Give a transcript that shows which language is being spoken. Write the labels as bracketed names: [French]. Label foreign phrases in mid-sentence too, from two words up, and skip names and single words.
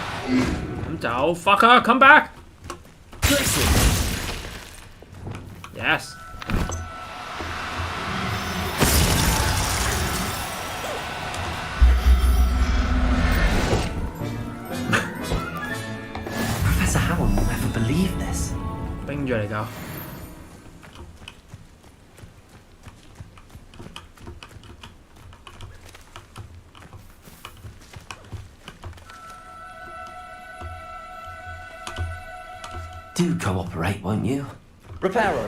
[Cantonese] 咁走 [English] fucker, come back! Yes. Professor Howard will never believe this. [Cantonese] 冰住嚟㗎。 [English] Do cooperate, won't you? Reparo!